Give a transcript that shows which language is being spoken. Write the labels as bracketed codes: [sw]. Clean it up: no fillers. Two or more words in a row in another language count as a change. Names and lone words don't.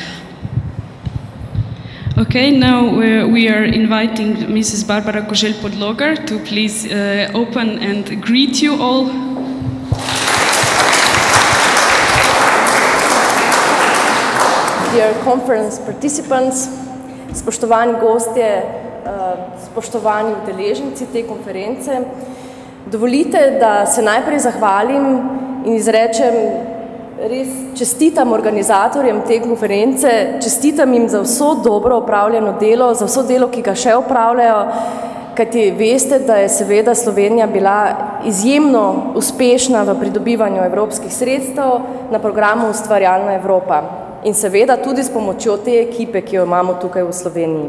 [en] Okay, now we are inviting Mrs. Barbara Koželj-Podlogar to please open and greet you all. Dear conference participants, [sl] spoštovani gostje, spoštovani udeleženci te konference, dovolite, da se najprej zahvalim in izrečem res čestitam organizatorjem te konference, čestitam jim za vso dobro opravljeno delo, za vso delo, ki ga še opravljajo, kajti veste, da je seveda Slovenija bila izjemno uspešna v pridobivanju evropskih sredstev na programu Ustvarjalna Evropa in seveda tudi s pomočjo te ekipe, ki jo imamo tukaj v Sloveniji.